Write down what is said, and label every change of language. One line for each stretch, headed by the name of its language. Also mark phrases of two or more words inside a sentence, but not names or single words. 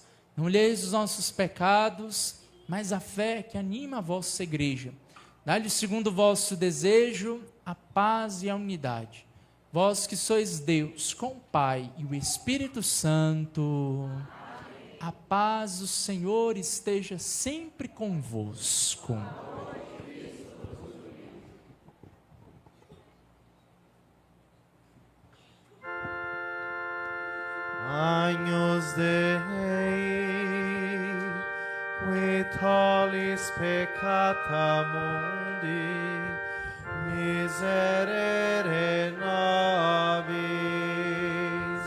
Portuguese: Não olheis os nossos pecados, mas a fé que anima a vossa igreja. Dá-lhe segundo o vosso desejo a paz e a unidade. Vós que sois Deus, com o Pai e o Espírito Santo. A paz do Senhor esteja sempre convosco.
Latin: Agnus Dei, qui tollis peccata mundi, miserere nobis.